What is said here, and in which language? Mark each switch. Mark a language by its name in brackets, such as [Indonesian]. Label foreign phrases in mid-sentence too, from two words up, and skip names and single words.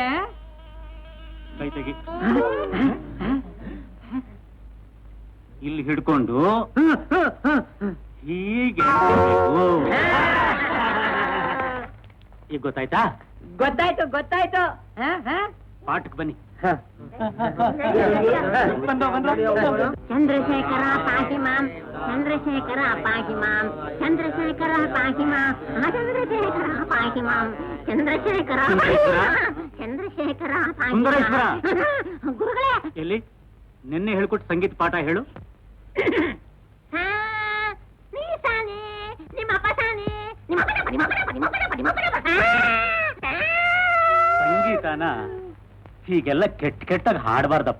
[Kannada] ಕೈ ತೆಗಿ ಇಲ್ಲಿ ಹಿಡ್ಕೊಂಡು ಹೀಗೆ ಈಗ ಗೊತ್ತಾಯ್ತಾ ಗೊತ್ತಾಯ್ತು ಪಾಠಕ್ ಬನ್ನಿ [Sanskrit] ಚಂದ್ರಶೇಖರ ಪಾಹಿ ಮಾಂ ಚಂದ್ರಶೇಖರ ಪಾಹಿ ಮಾಂ ಚಂದ್ರಶೇಖರ ಪಾಹಿ ಮಾಂ ಚಂದ್ರಶೇಖರ ಪಾಹಿ ಮಾಂ ಚಂದ್ರಶೇಖರ ಚಂದ್ರಶೇಖರ ಸುಂದರೇಶ್ವರ [Kannada] ಗುರುಗಳೇ ಎಲ್ಲಿ ನಿನ್ನೆ ಹೇಳ್ಕೊಟ್ಟು ಸಂಗೀತ ಪಾಠ ಹೇಳು ನೀ ಸಾನೆ ನಿಮ್ಮಪ್ಪ ಸಾನೆ ಸಂಗೀತನ ಹೀಗೆಲ್ಲ ಕೆಟ್ಟಾಗಿ ಹಾಡಬಾರ್ದಪ್ಪ